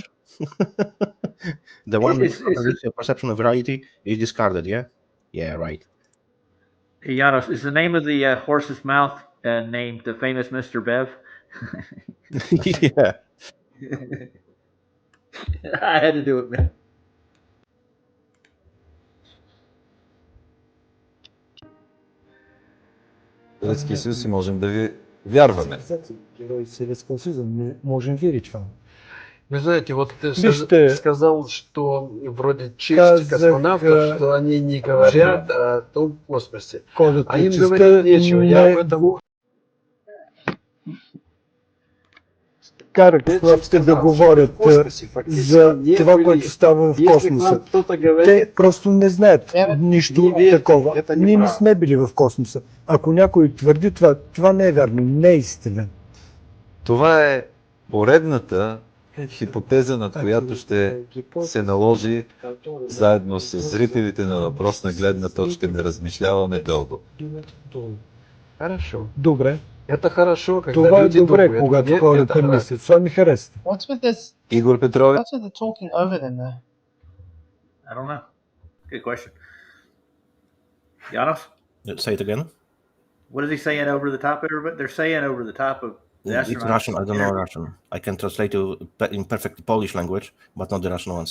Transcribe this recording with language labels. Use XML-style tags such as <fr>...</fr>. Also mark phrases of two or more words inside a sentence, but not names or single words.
<en>The one with your perception of reality is discarded, yeah? Yeah, right. Hey, Giannis, is the name of the horse's mouth named the famous Mr. Bev? Yeah. I had to do it, man.</en> <bg>Советския съюз и можем да ви вярваме.</bg> <ru>Герой Советского Союза, мы можем верить вам. Вы знаете, вот ты</ru> <bg>Вижте,</bg> <ru>сказал, что вроде чешских космонавтов, что они не говорят о том космосе. А им говорить нечего. Я об этом...</ru> <bg>Карат хлопците да говорят за това, което става в космоса. Те просто не знаят нищо такова. Ние не сме били в космоса. Ако някой твърди това, това не е вярно, не е истина. Това е поредната хипотеза, над която ще се наложи заедно с зрителите на въпросна гледна точка да размишляваме дълго.</bg> <ru>Хорошо. Добре. Это хорошо, когда</ru> <bg>това е</bg> <ru>люди</ru> <bg>добре,</bg> <ru>думают.</ru> <bg>когато хората мислят. Това ми харесва.</bg> <en>What's with this? Игор Петрович. What's with the talking over them, though? I don't know. Good question. Giannis? Say it again. What is he saying over the top of everybody? They're saying over the top of the It's astronauts. Russian. I don't know Russian. I can translate to in perfect Polish language, but not the Russian one.</en>